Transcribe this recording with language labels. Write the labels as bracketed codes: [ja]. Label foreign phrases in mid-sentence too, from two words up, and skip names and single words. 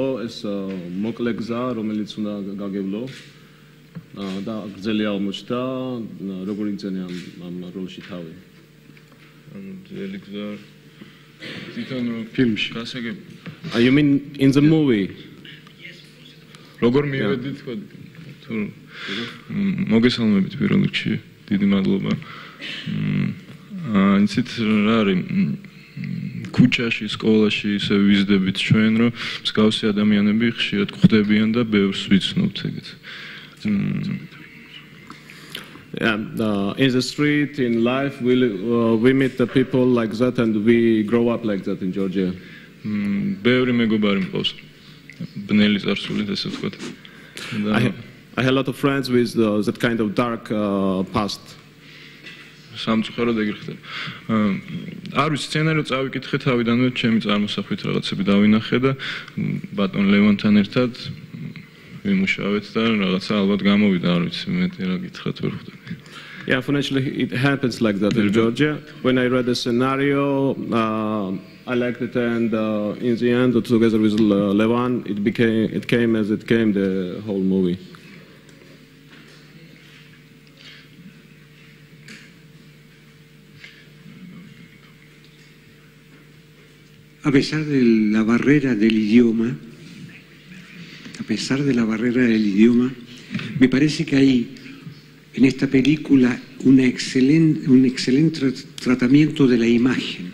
[ka] ეს მოკლე გზა რომელიც უნდა გაგევლო და გრძელი აღმოჩნდა როგორ იგრძენი ამ როლში თავი გრძელი გზა თვითონ ფილმში გასაგები [en] You mean in the movie? [ka] როგორ მივედით თქვა თუ მოგესალმებით პირველ რიგში დიდი მადლობა იცით რა არის ქუჩაში, სკოლაში ისე ვიზდებით ჩვენ, რომ მსგავსი ადამიანები ხშირად გვხვდებიან და ბევრს ვიცნობთ ეგეთ. [en] In the street, in life, we meet the people like that and we grow up like that in Georgia. [ka] ბევრი მეგობარი მყავს. ბნელი წარსულით ესე ვთქვათ. [en] I have a lot of friends with that kind of dark past. [ka] სამწუხაროდ ეგრე ხდება. არ ვიცი, სცენაριο წავიკითხე თავიდანვე, ჩემი წარმოსახვით რაღაცები დავინახე და ბატონ ლევონთან ერთად ვიმუშავეთ და რაღაცა ალბათ გამოვიდა, არ ვიცი, მეტი რა გითხრათ ვერ ხვდები. [en] Yeah, unfortunately it happens like that in Georgia. When I read the scenario, I liked it and in the end, together with Levan, it came as it came, the whole movie. [es] A pesar de la barrera del idioma, me parece que hay en esta película un excelente tratamiento de la imagen.